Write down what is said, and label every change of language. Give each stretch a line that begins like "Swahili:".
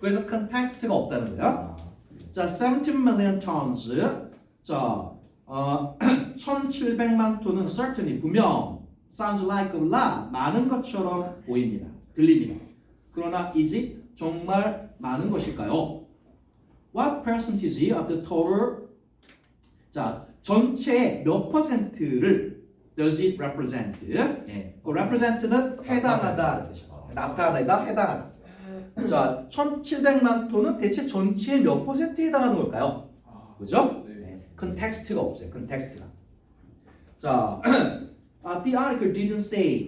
Korean: 그래서 컨텍스트가 없다는 거야. 자, 17 million tons. 자, 1700만 톤은
English: certainly
Korean: 분명
English: sounds like a lot
Korean: 많은 것처럼 보입니다. 들립니다. 그러나
English: is it
Korean: 정말 많은 것일까요?
English: What percentage of the total?
Korean: 자, 전체의 몇 퍼센트를
English: does it represent?
Korean: 그 represent는 해당하다는 뜻이에요. 나타내다, 해당하다. 자, 1700만 톤은 대체 전체의 몇 퍼센트에 해당하는 걸까요? 그죠? 컨텍스트가 없어요. 컨텍스트가. 자,
English: the article didn't say.